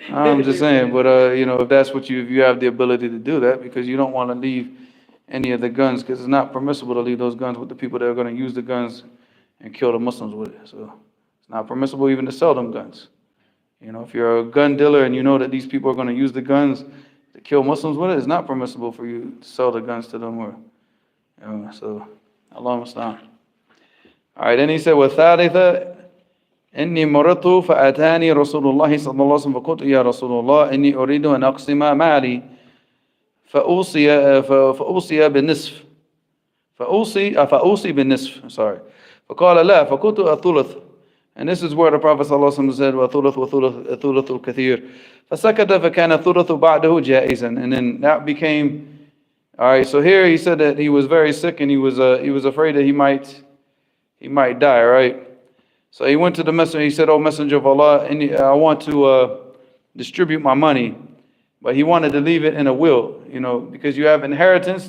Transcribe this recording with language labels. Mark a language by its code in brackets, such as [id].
[en] I'm just saying, but if that's if you have the ability to do that, because you don't want to leave any of the guns, because it's not permissible to leave those guns with the people that are going to use the guns and kill the Muslims with it. So it's not permissible even to sell them guns. If you're a gun dealer and you know that these people are going to use the guns to kill Muslims with it, it's not permissible for you to sell the guns to them. So Allah musta'an. All right, then he said, [ar] وَالثَّالِثَ إني مرضت فأتاني رسول الله صلى الله عليه وسلم فقلت يا رسول الله إني أريد أن أقسم مالي فأوصي بالنصف فأوصي بالنصف sorry فقال لا فقلت الثلث. [en] And this is where the Prophet [ar] صلى الله عليه وسلم [en] said [ar] وثلث الكثير فسكت فكان الثلث بعده جائزا. [en] And then that became, all right, so here he said that he was very sick and he was afraid that he might die, right? So he went to the messenger. He said, "Oh, Messenger of Allah, I want to distribute my money," but he wanted to leave it in a will, because you have inheritance.